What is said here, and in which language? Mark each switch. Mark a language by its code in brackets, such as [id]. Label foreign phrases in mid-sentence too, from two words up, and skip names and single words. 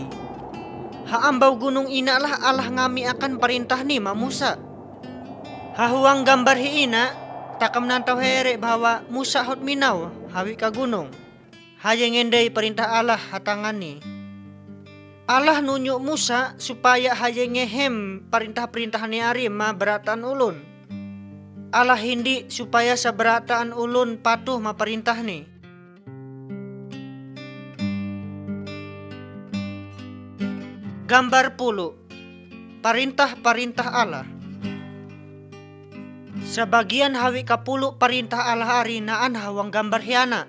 [mhy] Haambau gunung ina lah Allah ngami akan perintah ni ma Musa. Hahuang gambar hi ina takam nantau here bahwa Musa hot minau hawi ka gunung. Haye ngendai perintah Allah hatangan ni. Allah nunjuk Musa supaya haye ngehem perintah-perintah ni ari ma beratan ulun. Allah hindi supaya seberataan ulun patuh ma perintah ni. Gambar pulu, [id] perintah-perintah Allah. [mhy] Sebagian hawi kapulu perintah Allah ari naan hawang gambar hiana.